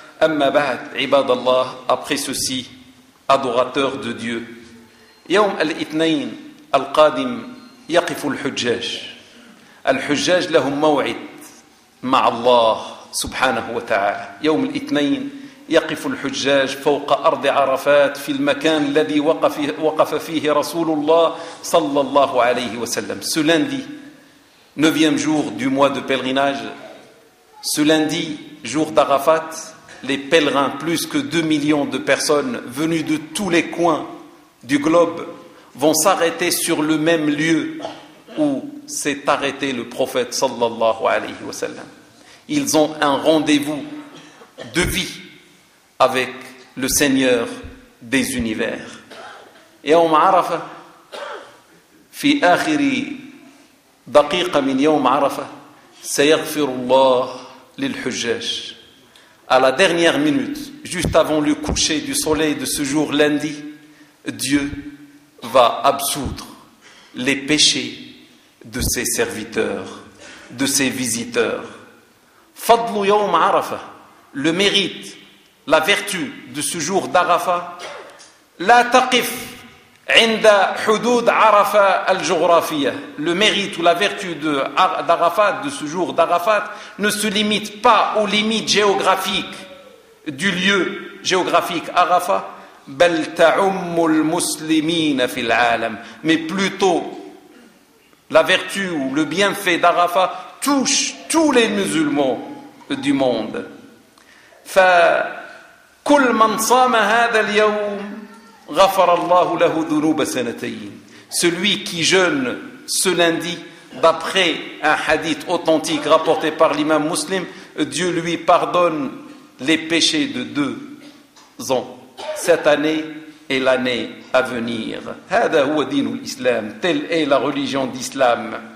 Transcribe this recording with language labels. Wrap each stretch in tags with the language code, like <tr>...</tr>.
<ar>أما بعد عباد الله,</ar> <fr>après ceci, adorateurs de Dieu,</fr> <ar>يوم الاثنين القادم يقف الحجاج. الحجاج لهم موعد مع الله سبحانه وتعالى. يوم الاثنين يقف الحجاج فوق أرض عرفات في المكان الذي وقف فيه رسول الله صلى الله عليه وسلم.</ar> <fr>Ce lundi, 9e jour du mois de pèlerinage, ce lundi, jour d'Arafat, les pèlerins, plus que 2 millions de personnes venues de tous les coins du globe, vont s'arrêter sur le même lieu où s'est arrêté le prophète صلى الله عليه وسلم. Ils ont un rendez-vous de vie avec le Seigneur des univers.</fr> <ar>يوم عرفة في آخر دقيقة من يوم عرفة سيغفر الله للحجاج.</ar> <fr>À la dernière minute, juste avant le coucher du soleil de ce jour lundi, Dieu va absoudre les péchés de ses serviteurs, de ses visiteurs.</fr> <ar>فضل يوم عرفة,</ar> <fr>le mérite, la vertu de ce jour d'Arafa,</fr> <ar>لا تقف عند حدود عرفة الجغرافية,</ar> <fr>le mérite ou la vertu d'Arafat, de ce jour d'Arafat, ne se limite pas aux limites géographiques du lieu géographique Arafa,</fr> <ar>بل تعم المسلمين في العالم,</ar> <fr>mais plutôt la vertu ou le bienfait d'Arafa touche tous les musulmans du monde.</fr> <ar>فكل من صام هذا اليوم غفر الله له ذنوب سنتين.</ar> <fr>Celui qui jeûne ce lundi, d'après un hadith authentique rapporté par l'imam Muslim, Dieu lui pardonne les péchés de 2 ans, cette année et l'année à venir.</fr> <ar>هذا هو دين الإسلام,</ar> <fr>telle est la religion d'Islam.</fr>